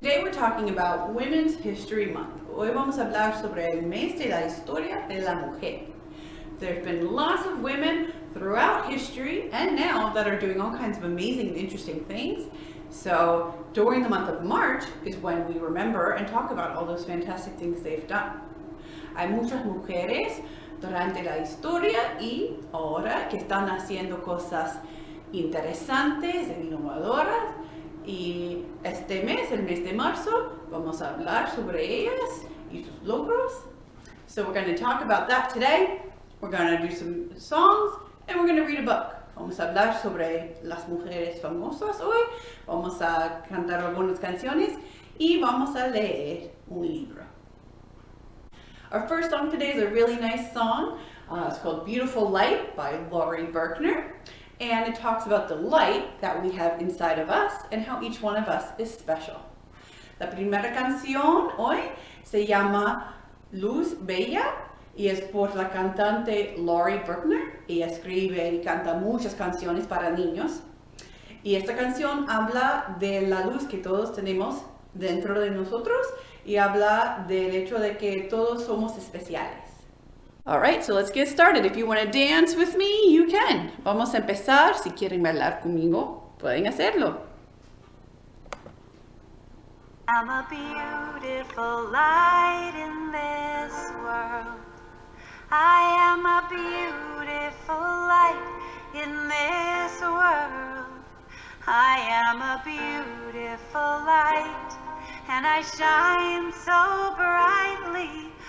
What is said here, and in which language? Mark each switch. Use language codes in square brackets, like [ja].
[en] Today we're talking about Women's History Month. [es] Hoy vamos a hablar sobre el mes de la historia de la mujer. [en] There's been lots of women throughout history and now that are doing all kinds of amazing and interesting things. So during the month of March is when we remember and talk about all those fantastic things they've done. [es] Hay muchas mujeres durante la historia y ahora que están haciendo cosas interesantes e innovadoras. Y este mes, el mes de marzo, vamos a hablar sobre ellas y sus logros. [en] So we're going to talk about that today. We're going to do some songs and we're going to read a book. [es] Vamos a hablar sobre las mujeres famosas hoy. Vamos a cantar algunas canciones y vamos a leer un libro. [en] Our first song today is a really nice song. It's called Beautiful Light by Laurie Berkner. And it talks about the light that we have inside of us and how each one of us is special. [es] La primera canción hoy se llama Luz Bella y es por la cantante Laurie Berkner. Ella escribe y canta muchas canciones para niños. Y esta canción habla de la luz que todos tenemos dentro de nosotros y habla del hecho de que todos somos especiales. [en] Alright, so let's get started. If you want to dance with me, you can. [es] Vamos a empezar. Si quieren bailar conmigo, pueden hacerlo. [en] I'm a beautiful light in this world. I am a beautiful light in this world. I am a beautiful light, and I shine so brightly.